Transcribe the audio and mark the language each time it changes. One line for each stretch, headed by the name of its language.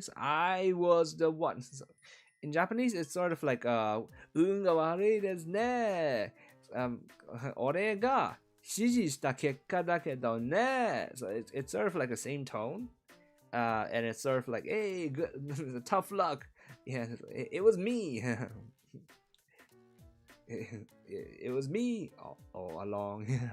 English: So I was the one. So in Japanese, it's sort of like
Japanese: 運が悪いですね。俺が指示した結果だけどね。
English: So it's sort of like the same tone. And it's sort of like, hey, good, tough luck. Yeah, it was me. it was me all along.